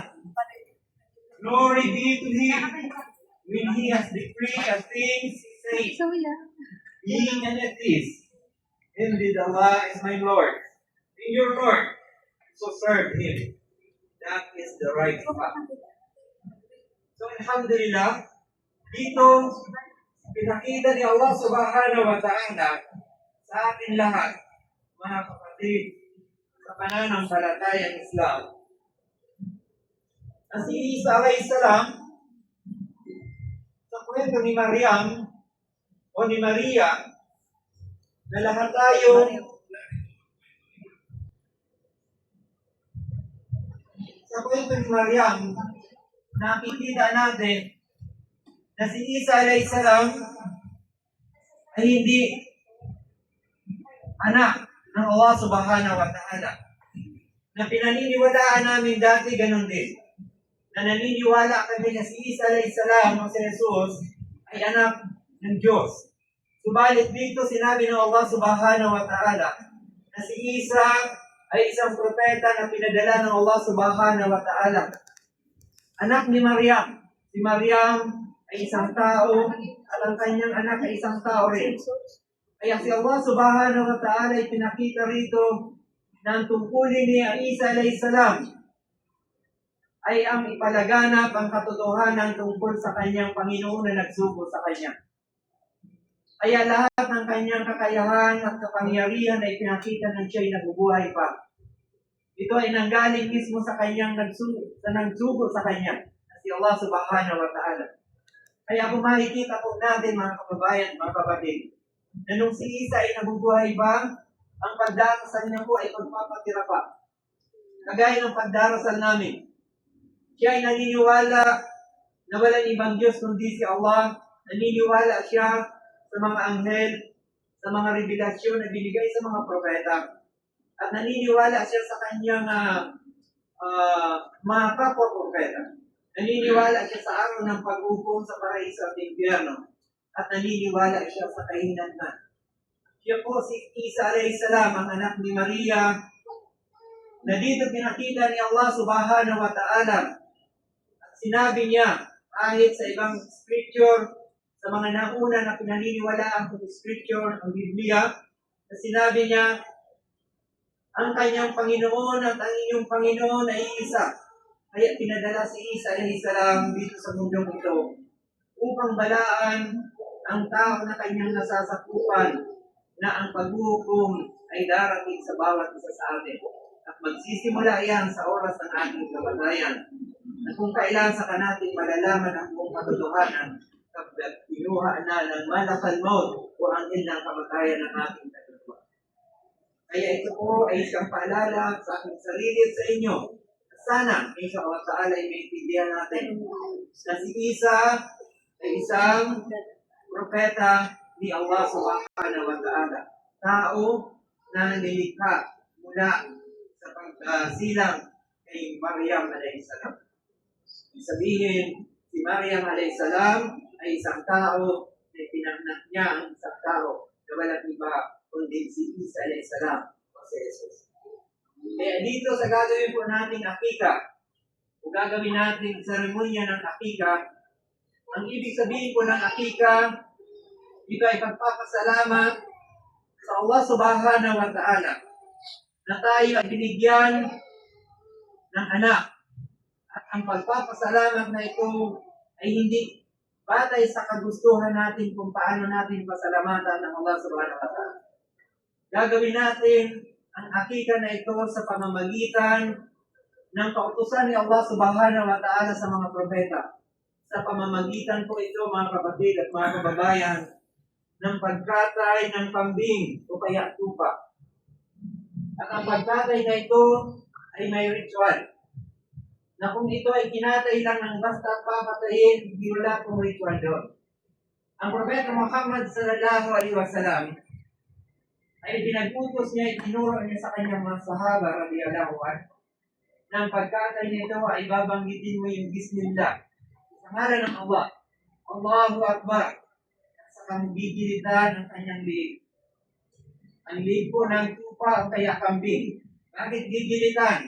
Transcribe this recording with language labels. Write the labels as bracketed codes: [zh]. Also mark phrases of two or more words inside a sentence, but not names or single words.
[en] Glory be to Him when He has decreed a thing He says, being and it is. Indeed, Allah is my Lord and your Lord, so serve Him. That is the right path. So, alhamdulillah, [tl] dito, pinakita ni [ar] الله سبحانه وتعالى [tl] sa atin lahat, mga kapatid, sa pananampalatayang Islam, na si Isa [ar] عليه السلام, [tl] sa kwento ni Maryam, o ni Maria, na lahat tayo, sa kwento ni Maryam, nakikita natin na si Isa [ar] عليه السلام [tl] ay hindi anak ng [ar] الله سبحانه وتعالى. [tl] Na pinaniniwalaan namin dati ganun din. Na naniniwala kami na si Isa [ar] عليه السلام [tl] o si Jesus ay anak ng Diyos. Subalit dito sinabi ng [ar] الله سبحانه وتعالى [tl] na si Isa ay isang propeta na pinadala ng [ar] الله سبحانه وتعالى. [tl] Anak ni Maryam. Si Maryam ay isang tao at ang kanyang anak ay isang tao rin. Kaya si [ar] الله سبحانه وتعالى [tl] ay pinakita rito na ang tungkulin ni Isa [ar] عليه السلام [tl] ay ang ipalaganap ang katotohanan tungkol sa kanyang Panginoon na nagsugo sa kanya. Kaya lahat ng kanyang kakayahan at kapangyarihan ay pinakita ng siya'y nabubuhay pa. Ito ay nanggaling mismo sa kanyang nagsugo sa kanya, si [ar] الله سبحانه وتعالى. [tl] Kaya kung makikita po natin mga kababayan, mga kapatid, na nung si Isa ay nabubuhay ba, ang pagdarasal niya po ay pagpapatira pa. Kagaya ng pagdarasal namin. Siya ay naniniwala na walang ibang Diyos kundi si Allah. Naniniwala siya sa mga anghel, sa mga revelasyon na binigay sa mga propeta. At naniniwala siya sa kanyang mga kapwa-propeta. Naniniwala siya sa araw ng pag-hukom sa paraiso at impyerno. At naniniwala siya sa kahinatnan. Siya po si Isa [ar] عليه السلام, [tl] ang anak ni Maria, na dito pinakita ni [ar] الله سبحانه وتعالى. [tl] At sinabi niya, kahit sa ibang scripture, sa mga nauna na pinaniniwalaan ng scripture, ang Biblia, na sinabi niya, ang kanyang Panginoon at ang inyong Panginoon ay isa. Kaya pinadala si Isa [ar] عليه السلام [tl] dito sa mundong ito upang balaan ang tao na kanyang nasasakupan na ang paghukom ay darating sa bawat isa sa atin. At magsisimula yan sa oras ng ating kamatayan. At kung kailan saka natin malalaman ang buong katotohanan kapag kinuha na ng [ar] ملك الموت [tl] o ang ilang kamatayan ng ating kaluluwa. Kaya ito po ay isang paalala sa aking sarili at sa inyo. Sana, [ar] إن شاء الله تعالى [tl] ay maintindihan natin na si Isa ay isang propeta ni [ar] الله سبحانه وتعالى. [tl] Tao na nilikha mula sa pagsilang kay Maryam [ar] عليه السلام. [tl] Sabihin, si Maryam [ar] عليه السلام [tl] ay isang tao na pinanganak niya ang isang tao na walang iba kundi si Isa [ar] عليه السلام [tl] o si Jesus. Kaya dito sa gagawin po nating akika, o gagawin nating seremonya ng akika, ang ibig sabihin po ng akika, ito ay pagpapasalamat sa [ar] الله سبحانه وتعالى [tl] na tayo ay binigyan ng anak. At ang pagpapasalamat na ito ay hindi batay sa kagustuhan natin kung paano natin pasalamatan ng [ar] الله سبحانه وتعالى. [tl] Gagawin natin ang akika na ito sa pamamagitan ng kautusan ni [ar] الله سبحانه وتعالى [tl] sa mga propeta. Sa pamamagitan po ito, mga kapatid at mga kababayan, ng pagkatay ng kambing o kaya tupa. At ang pagkatay na ito ay may ritual. Na kung ito ay kinatay lang ng basta papatayin, wala pong ritual doon. Ang Propeta Muhammad [ar] صلى الله عليه وسلم [tl] ay pinag-utos niya, itinuro niya sa kanyang mga sahaba, [ar] رضي الله عنه, [tl] na ang pagkatay nito ay babanggitin mo yung Bismillah. Sa ngalan ng Allah, [ar] الله أكبر, [tl] at sa kamigilitan ng kanyang liig. Ang liig po ng tupa o kaya kambing. Bakit gigilitan?